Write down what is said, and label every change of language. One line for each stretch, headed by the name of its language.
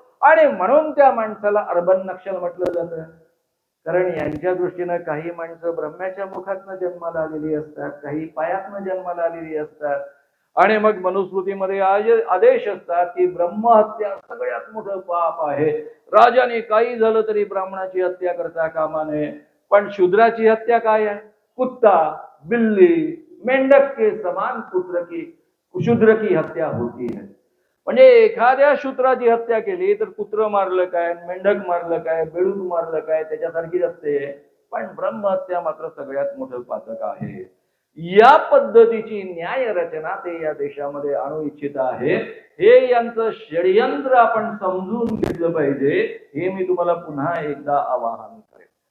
Marathi: आणि म्हणून त्या माणसाला अर्बन नक्षल म्हटलं जातं. कारण यांच्या दृष्टीनं काही माणसं ब्रह्म्याच्या मुखातनं जन्माला आलेली असतात, काही पायातनं जन्माला आलेली असतात. आणि मग मनुस्मृतीमध्ये आदेश असतात की ब्रह्महत्या सगळ्यात मोठं पाप आहे. राजाने काही झालं तरी ब्राह्मणाची हत्या करता कामा नये. पण शूद्राची हत्या काय आहे?
Hindi: कुत्ता, बिल्ली, मेंढक के समान शूद्र की हत्या होती है.
Marathi: म्हणजे एखाद्या शूद्राची हत्या केली तर कुत्र मारलं काय, मेंढक मारलं काय, बेडूक मारलं काय, त्याच्यासारखीच असते. पण ब्रह्महत्या मात्र सगळ्यात मोठं पातक आहे. या पद्धतीची न्याय रचना ते या देशामध्ये आणू इच्छित आहे. हे यांचं षडयंत्र आपण समजून घेतलं पाहिजे, हे मी तुम्हाला पुन्हा एकदा आवाहन करेन.